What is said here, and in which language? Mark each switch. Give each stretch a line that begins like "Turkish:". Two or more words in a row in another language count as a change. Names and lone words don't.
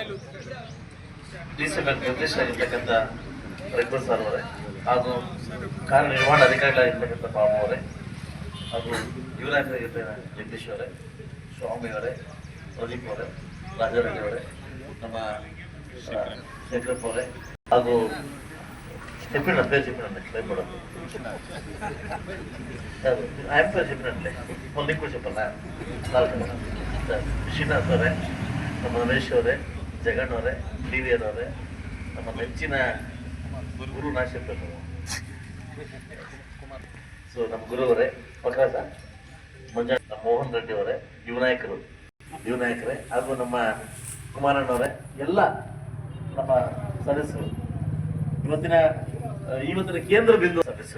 Kannada: ಡಿಸಿ ಬ್ಯಾಂಕ್ ನಿರ್ದೇಶಕರಾಗಿರ್ತಕ್ಕಂಥ ರಘುವರ್ ಸರ್ ಅವರೇ, ಹಾಗೂ ಕಾರ್ಯನಿರ್ವಹಣಾಧಿಕಾರಿಗಳಾಗಿರ್ತಕ್ಕಂಥ ಬಾಬು ಅವರೇ, ಹಾಗೂ ಯುವನಾಯಕರಾಗಿರ್ತಕ್ಕಂಥ ಜಗದೀಶ್ ಅವರೇ, ಸ್ವಾಮಿ ಅವರೇ, ಪ್ರದೀಪ್ ಅವರೇ, ರಾಜಾರೆಡ್ಡಿ ಅವರೇ, ನಮ್ಮ ಶಂಕರಪ್ಪ ಅವರೇ, ಹಾಗೂ
Telugu: చెప్పిన పేరు చెప్పినండి భయపడదు ఆయన పేరు చెప్పినట్లే మళ్ళీ ఇంకో చెప్పాలా
Kannada: ಶ್ರೀನಾಥ್ ಅವರೇ, ನಮ್ಮ ರಮೇಶ್ ಅವರೇ, ಜಗನ್ ಅವರೇ, ಟಿ ವಿ ಅವರೇ, ನಮ್ಮ ನೆಚ್ಚಿನ ಗುರು ನಾಶಪ್ಪ ಸೊ ನಮ್ಮ ಗುರು ಅವರೇ ಪ್ರಕಾಶ ಮಂಜ, ನಮ್ಮ ಮೋಹನ್ ರೆಡ್ಡಿ ಅವರೇ, ಯುವನಾಯಕರೇ, ಹಾಗೂ ನಮ್ಮ ಕುಮಾರಣ್ಣವರೇ, ಎಲ್ಲ ನಮ್ಮ ಸದಸ್ಯರು, ಇವತ್ತಿನ ಕೇಂದ್ರ ಬಿಂದು ಸದಸ್ಯರು.